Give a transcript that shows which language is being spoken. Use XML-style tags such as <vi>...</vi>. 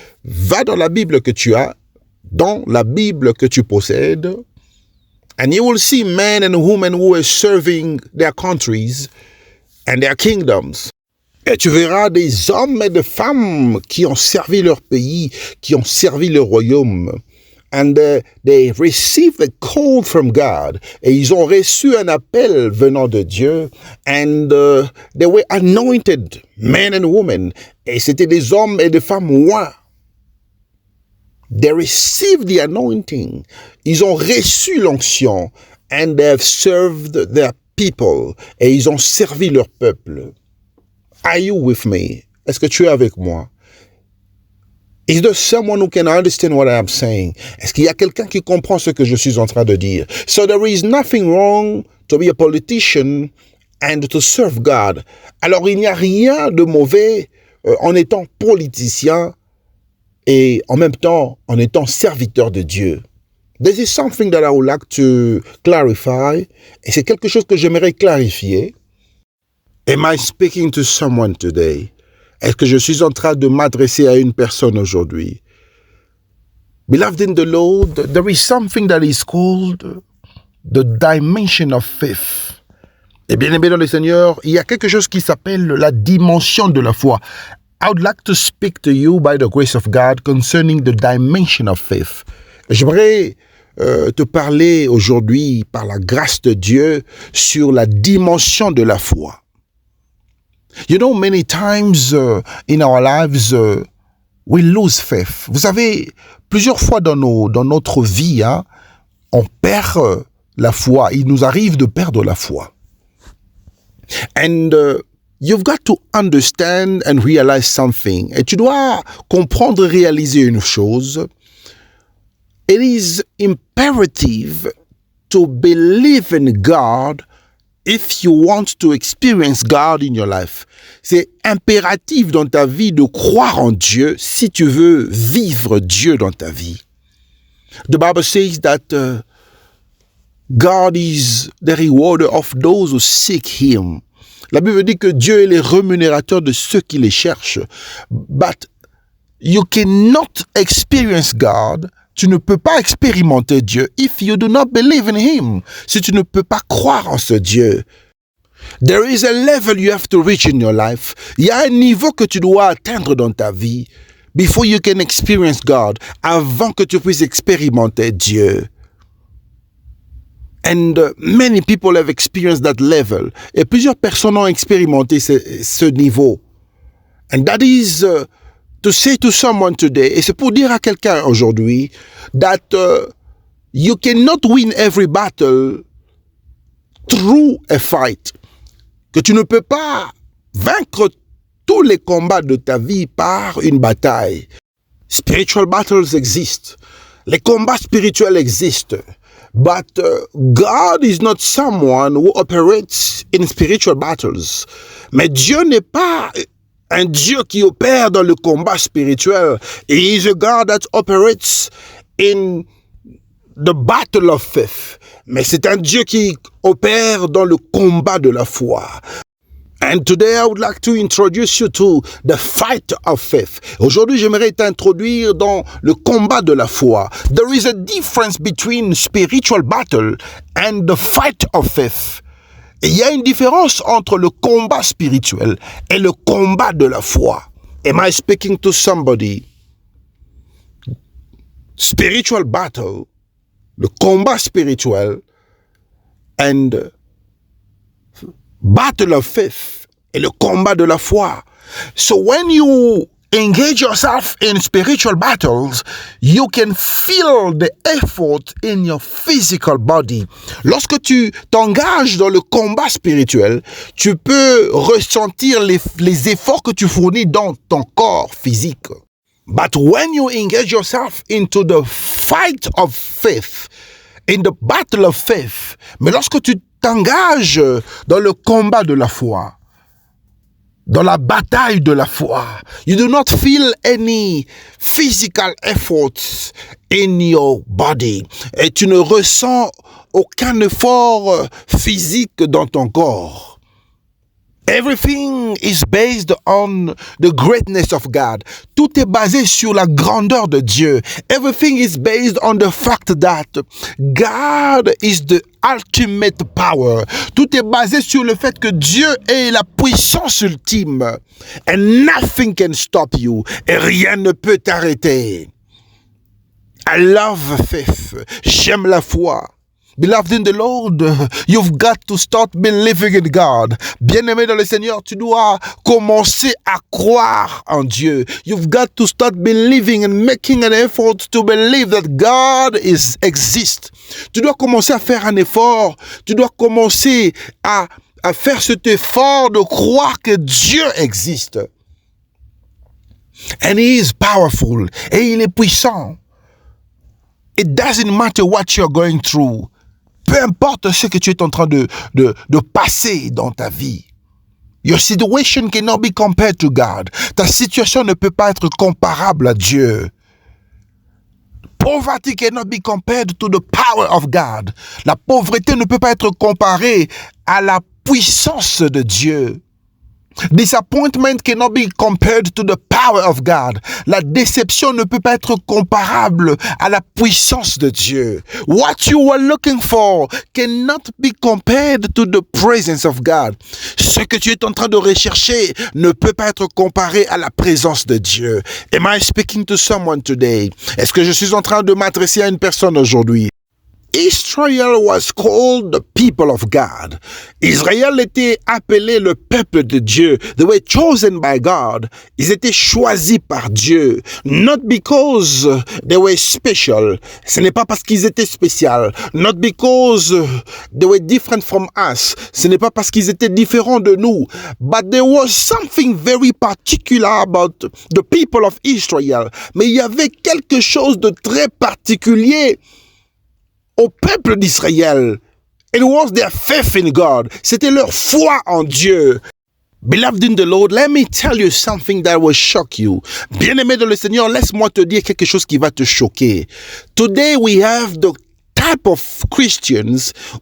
<fr>Va dans la Bible que tu as, dans la Bible que tu possèdes.</fr> <en>And you will see men and women who are serving their countries and their kingdoms.</en> <fr>Et tu verras des hommes et des femmes qui ont servi leur pays, qui ont servi le royaume.</fr> <en>And they received a call from God.</en> <fr>Et ils ont reçu un appel venant de Dieu.</fr> <en>And they were anointed, men and women.</en> <fr>Et c'était des hommes et des femmes rois.</fr> <en>They received the anointing.</en> <fr>Ils ont reçu l'onction.</fr> <en>And they have served their people.</en> <fr>Et ils ont servi leur peuple.</fr> <en>Are you with me?</en> <fr>Est-ce que tu es avec moi?</fr> <en>Is there someone who can understand what I am saying?</en> <fr>Est-ce qu'il y a quelqu'un qui comprend ce que je suis en train de dire?</fr> <en>So there is nothing wrong to be a politician and to serve God.</en> <fr>Alors il n'y a rien de mauvais en étant politicien et en même temps en étant serviteur de Dieu.</fr> <en>This is something that I would like to clarify.</en> <fr>Et c'est quelque chose que j'aimerais clarifier.</fr> <en>Am I speaking to someone today?</en> <fr>Est-ce que je suis en train de m'adresser à une personne aujourd'hui?</fr> <en>Beloved in the Lord, there is something that is called the dimension of faith.</en> <fr>Et bien aimé dans le Seigneur, il y a quelque chose qui s'appelle la dimension de la foi.</fr> <en>I would like to speak to you by the grace of God concerning the dimension of faith.</en> <fr>J'aimerais te parler aujourd'hui par la grâce de Dieu sur la dimension de la foi.</fr> <en>You know, many times in our lives, we lose faith.</en> <fr>Vous savez, plusieurs fois dans notre vie, hein, on perd la foi. Il nous arrive de perdre la foi.</fr> <en>And you've got to understand and realize something.</en> <fr>Et tu dois comprendre et réaliser une chose.</fr> <en>It is imperative to believe in God if you want to experience God in your life.</en> <fr>C'est impératif dans ta vie de croire en Dieu si tu veux vivre Dieu dans ta vie.</fr> <en>The Bible says that God is the rewarder of those who seek Him.</en> <fr>La Bible dit que Dieu est le rémunérateur de ceux qui les cherchent.</fr> <en>But you cannot experience God.</en> <fr>Tu ne peux pas expérimenter Dieu</fr> <en>if you do not believe in Him.</en> <fr>Si tu ne peux pas croire en ce Dieu.</fr> <en>There is a level you have to reach in your life.</en> <fr>Il y a un niveau que tu dois atteindre dans ta vie</fr> <en>before you can experience God.</en> <fr>Avant que tu puisses expérimenter Dieu.</fr> <en>And many people have experienced that level.</en> <fr>Et plusieurs personnes ont expérimenté ce niveau.</fr> <en>And that is to say to someone today,</en> <fr>et c'est pour dire à quelqu'un aujourd'hui,</fr> <en>that you cannot win every battle through a fight.</en> <fr>Que tu ne peux pas vaincre tous les combats de ta vie par une bataille.</fr> <en>Spiritual battles exist.</en> <fr>Les combats spirituels existent.</fr> <en>But God is not someone who operates in spiritual battles.</en> <fr>Mais Dieu n'est pas un Dieu qui opère dans le combat spirituel.</fr> <en>He is a God that operates in the battle of faith.</en> <fr>Mais c'est un Dieu qui opère dans le combat de la foi.</fr> <en>And today I would like to introduce you to the fight of faith.</en> <fr>Aujourd'hui, j'aimerais t'introduire dans le combat de la foi.</fr> <en>There is a difference between spiritual battle and the fight of faith.</en> <fr>Et il y a une différence entre le combat spirituel et le combat de la foi.</fr> <en>Am I speaking to somebody? Spiritual battle,</en> <fr>le combat spirituel,</fr> <en>and battle of faith,</en> <fr>et le combat de la foi.</fr> <en>So when you engage yourself in spiritual battles, you can feel the effort in your physical body.</en> <fr>Lorsque tu t'engages dans le combat spirituel, tu peux ressentir les efforts que tu fournis dans ton corps physique.</fr> <en>But when you engage yourself into the fight of faith, in the battle of faith,</en> <fr>mais lorsque tu t'engages dans le combat de la foi,</fr> <en>dans la bataille de la foi, you do not feel any physical efforts in your body.</en> <fr>Et tu ne ressens aucun effort physique dans ton corps.</fr> <en>Everything is based on the greatness of God.</en> <fr>Tout est basé sur la grandeur de Dieu.</fr> <en>Everything is based on the fact that God is the ultimate power.</en> <fr>Tout est basé sur le fait que Dieu est la puissance ultime.</fr> <en>And nothing can stop you.</en> <fr>Et rien ne peut t'arrêter.</fr> <en>I love faith.</en> <fr>J'aime la foi.</fr> <en>Beloved in the Lord, you've got to start believing in God.</en> <fr>Bien-aimé dans le Seigneur, tu dois commencer à croire en Dieu.</fr> <en>You've got to start believing and making an effort to believe that God exists.</en> <fr>Tu dois commencer à faire un effort. Tu dois commencer à faire cet effort de croire que Dieu existe.</fr> <en>And He is powerful.</en> <fr>Et il est puissant.</fr> <en>It doesn't matter what you're going through.</en> <fr>Peu importe ce que tu es en train de passer dans ta vie.</fr> <en>Your situation cannot be compared to God.</en> <fr>Ta situation ne peut pas être comparable à Dieu.</fr> <en>Poverty cannot be compared to the power of God.</en> <fr>La pauvreté ne peut pas être comparée à la puissance de Dieu.</fr> <en>Disappointment cannot be compared to the power of God.</en> <fr>La déception ne peut pas être comparable à la puissance de Dieu.</fr> <en>What you are looking for cannot be compared to the presence of God.</en> <fr>Ce que tu es en train de rechercher ne peut pas être comparé à la présence de Dieu.</fr> <en>Am I speaking to someone today?</en> <fr>Est-ce que je suis en train de m'adresser à une personne aujourd'hui?</fr> <en>Israel was called the people of God.</en> <fr>Israël était appelé le peuple de Dieu.</fr> <en>They were chosen by God.</en> <fr>Ils étaient choisis par Dieu.</fr> <en>Not because they were special.</en> <fr>Ce n'est pas parce qu'ils étaient spéciaux.</fr> <en>Not because they were different from us.</en> <fr>Ce n'est pas parce qu'ils étaient différents de nous.</fr> <en>But there was something very particular about the people of Israel.</en> <fr>Mais il y avait quelque chose de très particulier au peuple d'Israël.</fr> <en>It was their faith in God.</en> <fr>C'était leur foi en Dieu.</fr> <en>Beloved in the Lord, let me tell you something that will shock you.</en> <fr>Bien-aimé dans le Seigneur, laisse-moi te dire quelque chose qui va te choquer.</fr> <en>Today we have the type of Christians.</en>